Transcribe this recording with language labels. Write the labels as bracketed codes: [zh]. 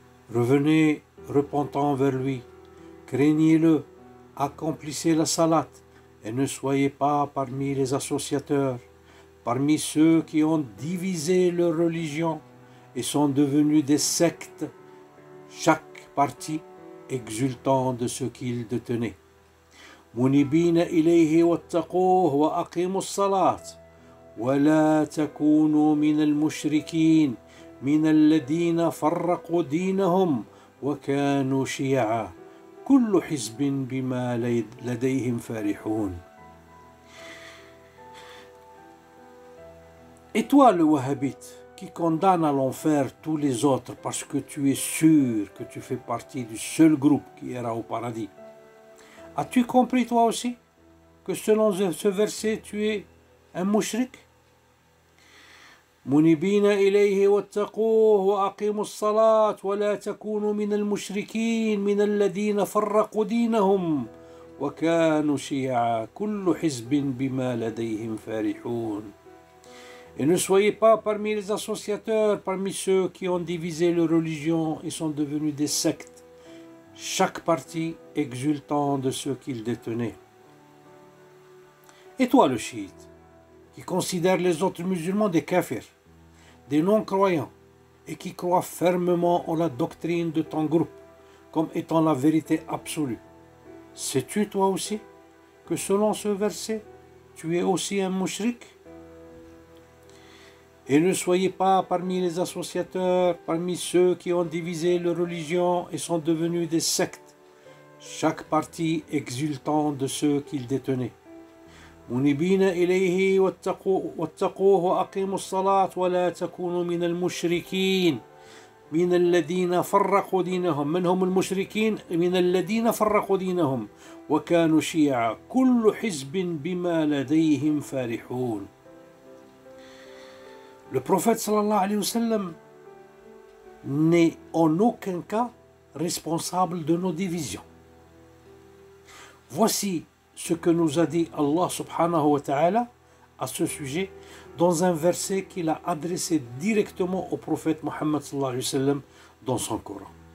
[fr] Revenez repentant vers lui, craignez-le, accomplissez la salat et ne soyez pas parmi les associateurs, parmi ceux qui ont divisé leur religion et sont devenus des sectes, chaque parti exultant de ce qu'ils détenaient. [ar] منيبين إليه واتقوه وأقيموا الصلاة ولا تكونوا من المشركين من الذين فرقوا دينهم وكانوا شيعا كل حزب بما لديهم فرحون. [fr] Et toi, le wahhabite, qui condamne à l'enfer tous les autres parce que tu es sûr que tu fais partie du seul groupe qui ira au paradis, as-tu compris toi aussi que selon ce verset tu es un mushrik? [ar] منيبين إليه واتقوه وأقيموا الصلاة ولا تكونوا من المشركين من الذين فرقوا دينهم وكانوا شيعا كل حزب بما لديهم فرحون. [fr] Et ne soyez pas parmi les associateurs, parmi ceux qui ont divisé leur religion et sont devenus des sectes, chaque parti exultant de ce qu'ils détenaient. Et toi, le chiite, qui considère les autres musulmans des kafirs, des non-croyants, et qui croient fermement en la doctrine de ton groupe comme étant la vérité absolue, sais-tu toi aussi que selon ce verset, tu es aussi un mushrik? Et ne soyez pas parmi les associateurs, parmi ceux qui ont divisé leur religion et sont devenus des sectes, chaque parti exultant de ceux qu'ils détenaient. [ar] منيبين إليه واتقوه وأقيموا الصلاة ولا تكونوا من المشركين من الذين فرقوا دينهم. من هم المشركين؟ من الذين فرقوا دينهم وكانوا شيعا كل حزب بما لديهم فرحون. [fr] Le prophète sallallahu alayhi wa sallam n'est en aucun cas responsable de nos divisions. Voici ce que nous a dit Allah subhanahu wa ta'ala à ce sujet dans un verset qu'il a adressé directement au prophète Muhammad sallallahu alayhi wa sallam dans son Coran.